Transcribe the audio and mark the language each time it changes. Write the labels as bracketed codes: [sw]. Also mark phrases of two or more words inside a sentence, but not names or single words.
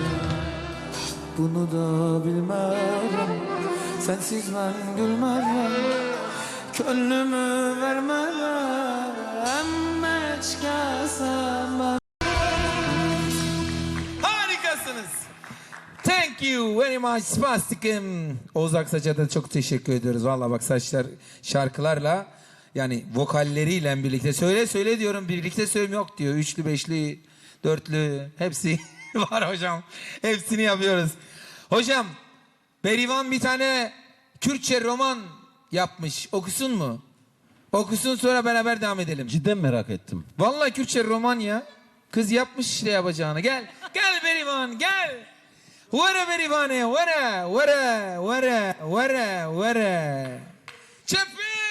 [tr] Bunu da bilmelem, sensiz ben gülmelem, gönlümü vermelem, meçke sevmem. Harikasınız. [en] Thank you very much Spastik'im. [tr] Oğuz Aksaç'a da çok teşekkür ediyoruz. Vallahi bak saçlar şarkılarla yani vokalleriyle birlikte söyle diyorum, birlikte söylüyorum, yok diyor. Üçlü, beşli, dörtlü hepsi var hocam. Hepsini yapıyoruz. Hocam Berivan bir tane Kürtçe roman yapmış. Okusun mu? Okusun, sonra beraber devam edelim. Cidden merak ettim. Vallahi Kürtçe roman ya. Kız yapmış işte yapacağını. Gel. Gel Berivan gel. [ku] Vere Berivane vere vere vere vere vere. Çepi.